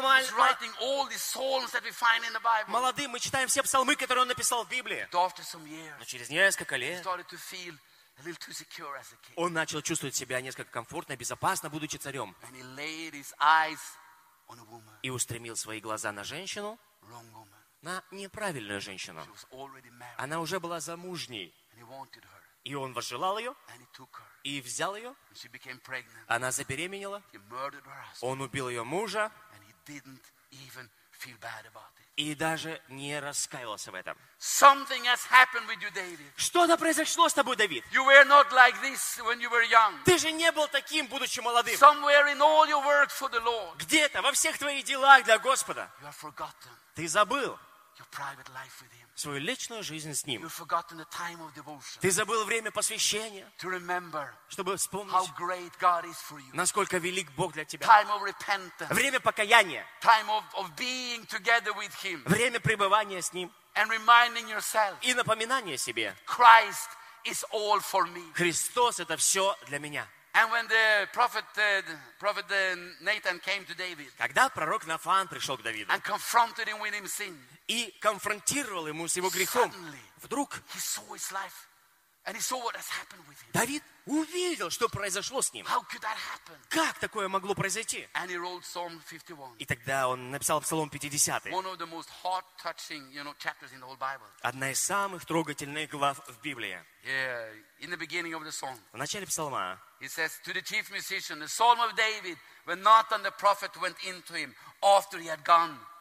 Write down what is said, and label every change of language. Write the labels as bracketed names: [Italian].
[English] he was writing all the songs that we find in the Bible. [Russian] Молодым, мы читаем все псалмы, которые он написал в Библии. [English] But after some years, [Russian] но через несколько лет, [English] he started to feel a little too secure as a king. [Russian] Он начал чувствовать себя несколько комфортно и безопасно, будучи царем. [English] And he laid his eyes on a woman. [Russian] И устремил свои глаза на женщину. [English] Wrong woman. [Russian] На неправильную женщину. [English] She was already married. [Russian] Она уже была замужней. [English] And he wanted her. [Russian] И он возжелал ее. [English] And he took her. [Russian] И взял ее. [English] And she became pregnant. [Russian] Она забеременела. [English] He murdered her husband. [Russian] Он убил ее мужа. [English] And he didn't even feel bad about it. [Russian] И даже не раскаялся в этом. [English] Something has happened with you, David. [Russian] Что-то произошло с тобой, Давид. [English] You were not like this when you were young. [Russian] Ты же не был таким, будучи молодым. [English] Somewhere in all your work for the Lord. [Russian] Где-то во всех твоих делах для Господа. [English] You are forgotten. [Russian] Ты забыл. [English] Your private life with him. [Russian] Свою личную жизнь с ним. [English] You've forgotten the time of devotion. [Russian] Ты забыл время посвящения. [English] To remember, [Russian] чтобы вспомнить, [English] how great God is for you. [Russian] Насколько велик Бог для тебя. [English] Time of repentance. [Russian] Время покаяния. [English] Time of being together with him. [Russian] Время пребывания с ним. [English] And reminding yourself, [Russian] и напоминание себе. [English] Christ is all for me. [Russian] Христос это все для меня. [English] And when the prophet Nathan came to David, [Russian] когда пророк Нафан пришел к Давиду, [English] and confronted him with his sin. [Russian] И конфронтировал ему с его грехом. [English] Suddenly, [Russian] вдруг [English] he saw his life, and he saw what has happened with him. [Russian] Давид увидел, что произошло с ним. [English] How could that happen? [Russian] Как такое могло произойти? [English] And he wrote Psalm 51. [Russian] И тогда он написал Псалом 50. [English] One of the most heart-touching, you know, chapters in the whole Bible. [Russian] Одна из самых трогательных глав в Библии. [English] Yeah, in the beginning of the song. [Russian] В начале псалма. [English] He says to the chief musician, the Psalm of David, when Nathan the prophet went into him after he had gone.